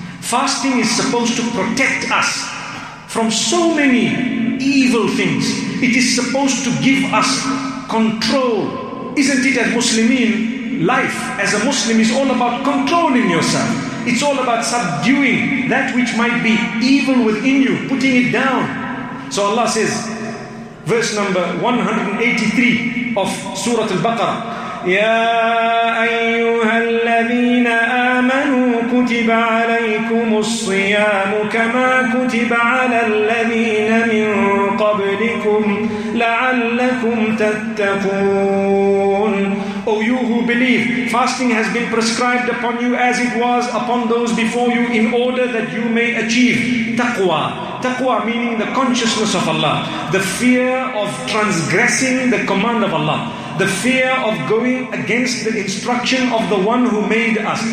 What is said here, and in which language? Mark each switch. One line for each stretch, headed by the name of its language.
English: Fasting is supposed to protect us from so many evil things. It is supposed to give us control. Isn't it, as Muslimin, life as a Muslim is all about controlling yourself. It's all about subduing that which might be evil within you, putting it down. So Allah says, verse number 183 of Surah Al-Baqarah,
Arabic: يا أيها الذين آمنوا كتب عليكم الصيام كما كتب على الذين من قبلكم لعلكم تتقون.
English: O you who believe, fasting has been prescribed upon you as it was upon those before you in order that you may achieve taqwa. Taqwa meaning the consciousness of Allah, the fear of transgressing the command of Allah, the fear of going against the instruction of the one who made us.